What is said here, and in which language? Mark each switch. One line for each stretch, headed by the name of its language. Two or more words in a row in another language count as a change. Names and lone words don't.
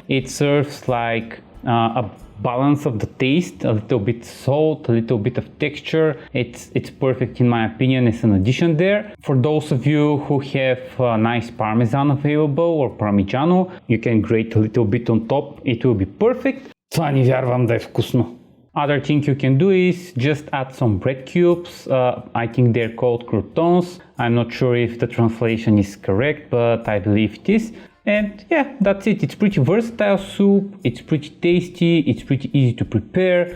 English: It serves like a balance of the taste, a little bit salt, a little bit of texture. It's perfect in my opinion as an addition there. For those of you who have nice parmesan available or parmigiano, you can grate a little bit on top, it will be perfect.
Bulgarian: Това не вярвам да е вкусно.
English: Other thing you can do is just add some bread cubes. I think they're called croutons. I'm not sure if the translation is correct, but I believe it is. And yeah, that's it. It's pretty versatile soup, it's pretty tasty, it's pretty easy to prepare.